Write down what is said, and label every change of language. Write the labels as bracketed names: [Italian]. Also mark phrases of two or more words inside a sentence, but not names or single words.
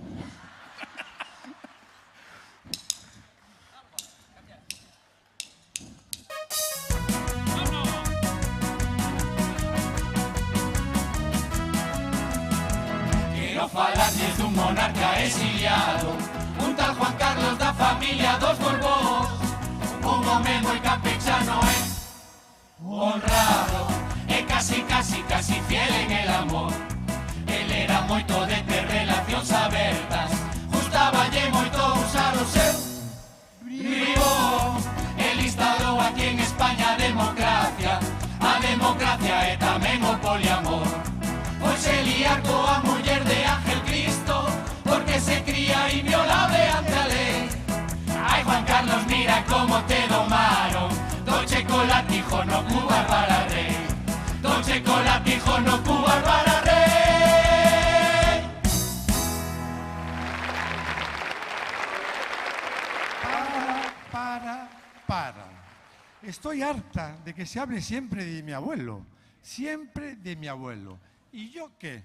[Galician] Quero falarles dun monarca exiliado, un tal Juan Carlos da familia dos Borbós, un home moi campechano e honrado, e casi, casi, casi fiel [Spanish] en el amor. [Galician] El era moito de ter relacións abertas, gustaballe moito usar o seu bribón. El instalou aquí en España a democracia e tamén o poliamor. Pois se liar coa muller de Ángel Cristo, porque se cría inviolable ante a lei. Ai, Juan Carlos, mira como te domaron, do chocolatijo no Cuba para rei, do chocolatijo no Cuba para rei. Para. [Spanish] Estoy harta de que se hable siempre de mi abuelo. Siempre de mi abuelo. ¿Y yo qué?